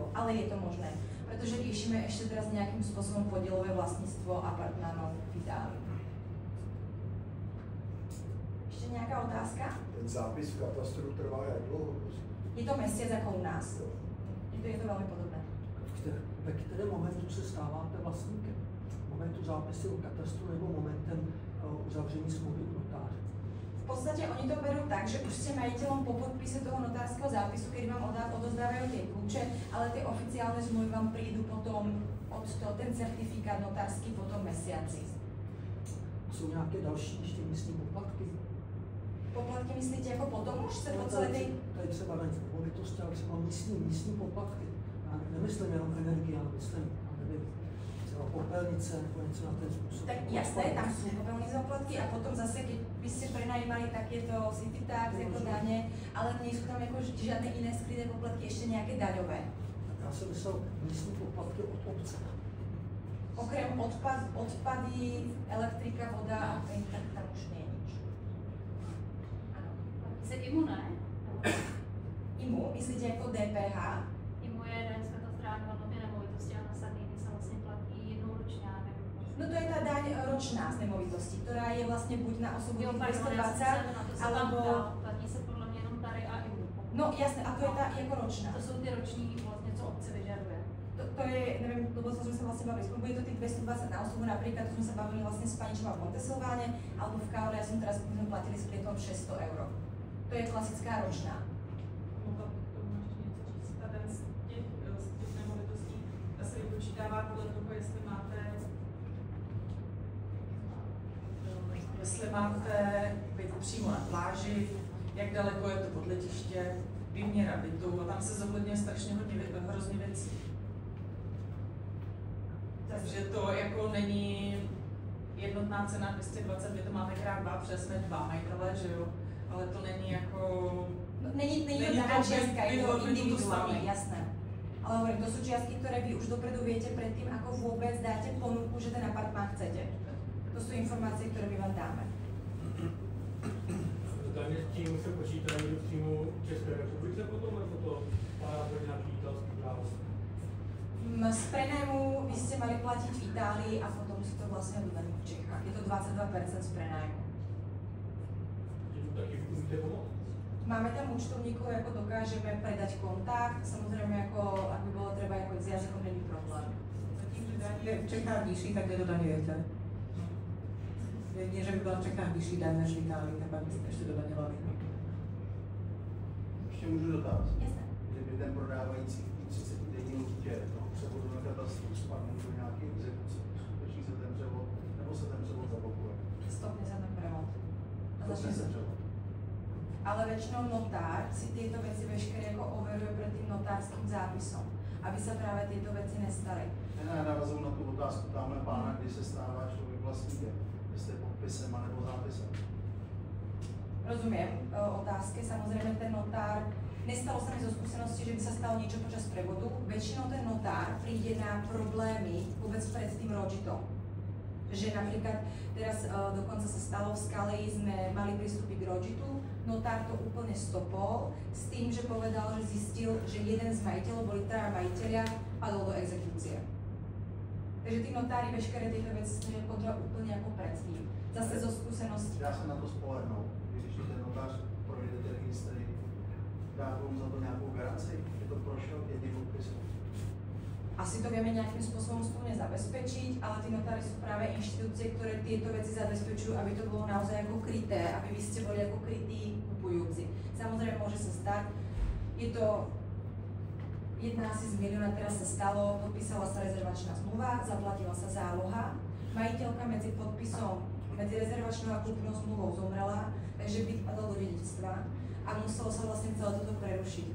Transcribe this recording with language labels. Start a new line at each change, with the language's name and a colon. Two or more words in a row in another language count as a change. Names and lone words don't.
Slovak: Ale je to možné, pretože riešime ešte teraz nejakým spôsobom podielové vlastníctvo apartmánov v Itálii. Ešte nejaká otázka?
Czech: Ten zápis v katastru trvá jak dlouho?
Slovak: Je to mesiac ako u nás. Je to veľmi podobné.
Czech: Ve kterém momentu se stáváte vlastníkem? Momentu zápisu u katastru nebo momentem uzavření smlouvy u notáře?
Slovak: V podstate oni to berú tak, že už ste majiteľom po podpise toho notárskeho zápisu, kedy vám odozdávajú tie kľúče, ale tie oficiálne zmluvy vám prídu potom ten certifikát notársky po tom mesiaci.
Czech: Jsou nějaké další ještě místní poplatky? Poplatky myslíte jako potom už se po celé tej... Tady třeba daň z nemovitosti, ale třeba místní poplatky. Já nemyslím jenom energii, ale myslím, já nevím, třeba popelnice nebo něco na ten způsob.
Slovak: Tak jasné, tam sú popelnice poplatky a potom zase, keď by ste prenajímali, tak je to
English: city tax,
Slovak: jako dane, ale nie sú tam jako žiadne iné skryté poplatky, ešte nejaké daňové.
Czech: Já jsem myslel místní poplatky od obce.
Slovak: Okrem odpady, elektrika, voda a plyn, tak tam už nie je nič. Áno.
Czech: Se IMU ne? IMU, myslíte jako DPH? IMU je daň z katastrální hodnoty nemovitosti a na Sardinii
Slovak: sa vlastne platí
Czech: jednou ročne, já nevím.
Slovak: No to je tá daň ročná z nemovitosti, ktorá je vlastne buď na osobu 220, alebo...
Czech: Platí se podle mě jenom tady a IMU.
Slovak: No jasné, a to je tá jako ročná.
Czech: To jsou ty roční vlastně, co obce vyžaduje.
Slovak: To je, neviem, lebo sme sa vlastne bavili, bude to tých 220 na osobu, napríklad to sme sa bavili vlastne s pani, čo má v Montesilváne, alebo v Kaole, ja som teraz platili s klientom 600 €. To je klasická ročná.
Czech: Mohla bych k tomu ještě něco říct. Ta daň z těch nemovitostí, ta se vypočítává podle toho, jestli máte byt přímo na pláži, jak daleko je to od letiště, výměra bytu, a tam se zohledňuje strašně hrozně věcí. Takže to jako není jednotná cena 220, my to máme krát 2, protože jsme 2 majitelé, že jo, ale to není jako...
Slovak: No, není to daná čiastka, je to individuálne, jasné. Ale hovorím, to sú čiastky, ktoré vy už dopredu viete predtým, ako vôbec dáte ponuku, že ten apartmán chcete. To sú informácie, ktoré my vám dáme.
Czech: Daně s tím se počítají přímo v České republice potom, nebo to spadá do nějaký italský právo?
Slovak: Z prenájmu vy ste mali platiť v Itálii a potom si to vlastne dodaní v Čechách. Je to 22% z prenájmu. Máme tam účtovníkov, ako dokážeme predať kontakt, samozrejme, ako, ak by bolo treba, ako s jazykom
Czech: není problém.
Slovak: Tím, že daň je v Čechách vyšší, tak nedodaňujete. Nie, že by bola v Čechách vyšší daň než v Itálii, tak by ste ešte dodaňovali.
Czech: Ještě můžu dotaz.
Slovak: Jasné.
Czech: Kdyby ten prodávající v 30 denní lhůtě toho převodu na katastru spadnul do nějaké exekuce, skutečně se ten převod, nebo se ten převod zablokuje?
Slovak: Stopne sa ten prevod. A začne sa. Ale väčšinou notár si tieto veci veškeré ako overuje pred tým notárským zápisom, aby sa práve tieto veci nestali.
Czech: Ne, navazuju na tu otázku tamhle pána, kdy se stává člověk vlastníkem, jestli je podpisem anebo zápisem.
Slovak: Rozumiem otázke, samozrejme ten notár, nestalo sa mi zo skúsenosti, že by sa stalo niečo počas prevodu, väčšinou ten notár príde na problémy vôbec pred tým rodžitom. Že napríklad teraz dokonca sa stalo v Scalei, sme mali prístupy k rodžitu, notár to úplne stopol s tým, že povedal, že zistil, že jeden z majiteľov, boli traja majiteľia, padol do exekúcie. Takže tí notári veškeré tieto veci snažia kontrolovať úplne ako predtým. Zase zo skúsenosti.
Czech: Já jsem na to spolehnul, když ten notář projde ty registry, dá vám za to nějakou garanci, že to prošlo jedným podpisom.
Slovak: Asi to vieme nejakým spôsobom spolne zabezpečiť, ale tí notári sú práve inštitúcie, ktoré tieto veci zabezpečujú, aby to bolo naozaj ako kryté, aby vy ste boli ako krytí kupujúci. Samozrejme môže sa stať, je to jedna asi z milióna, teraz sa stalo, podpísala sa rezervačná zmluva, zaplatila sa záloha, majiteľka medzi podpisom, medzi rezervačnou a kúpnou zmluvou zomrela, takže byt padol do dedičstva a muselo sa vlastne celé toto prerušiť.